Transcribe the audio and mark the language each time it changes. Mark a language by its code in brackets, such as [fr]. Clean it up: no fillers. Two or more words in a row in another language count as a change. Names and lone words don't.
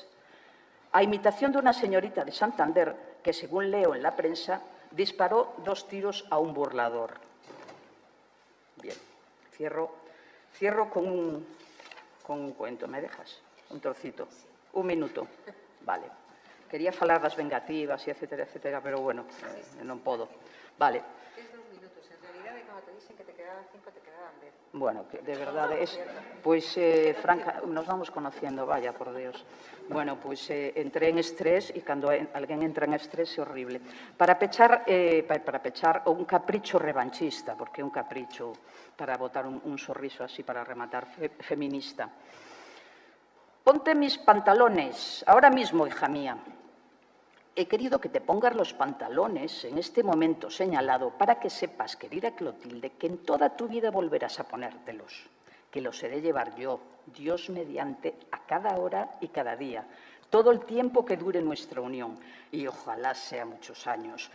[es] A imitación de una señorita de Santander que, según leo en la prensa, disparó 2 tiros a un burlador. Bien, cierro con un cuento. Me dejas un trocito? Un minuto. Vale. [gl] Quería falar das vengativas e etcétera, etcétera, pero bueno, non podo. Vale. Tens 2 minutos. En realidade, cando te dixen que te quedaban 5, te quedaban 10. [es] Bueno, [gl] de verdade, pois, [es] Franca, nos vamos conociendo, vaya, por Dios. [gl] Bueno, pois entré en estrés e cando alguén entra en estrés é horrible. Para pechar un capricho revanchista, porque é un capricho para botar un sorriso así para rematar feminista. [es] Ponte mis pantalones, ahora mismo, hija mía. He querido que te pongas los pantalones en este momento señalado para que sepas, querida Clotilde, que en toda tu vida volverás a ponértelos, que los he de llevar yo, Dios mediante, a cada hora y cada día, todo el tiempo que dure nuestra unión, y ojalá sea muchos años.